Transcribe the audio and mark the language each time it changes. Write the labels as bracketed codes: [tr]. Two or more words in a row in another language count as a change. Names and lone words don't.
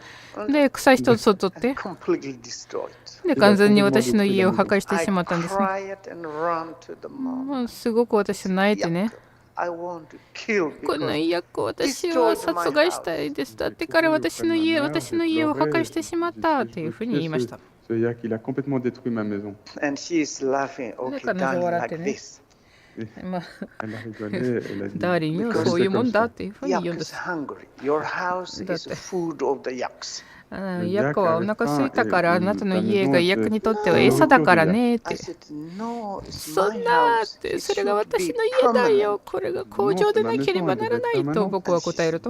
[ja] で、草一つを取って、で、完全に私の家を破壊してしまったんですね。すごく私泣いてね、 この家を私は殺害したいです。だって彼は私の家を破壊してしまったというふうに言いました。 [fr] C'est-à-dire qu'il a complètement détruit ma maison. [ja] で、彼女は笑ってね。まあ、 [fr] Elle a rigolé, elle a dit. [ja] ダーリンよ、そういうもんだっていうふうに言うんです。ヤコはお腹空いたからあなたの家がヤクにとっては餌だからねって。そんなって、それが私の家だよ。これが工場でなければならないと僕は答えると。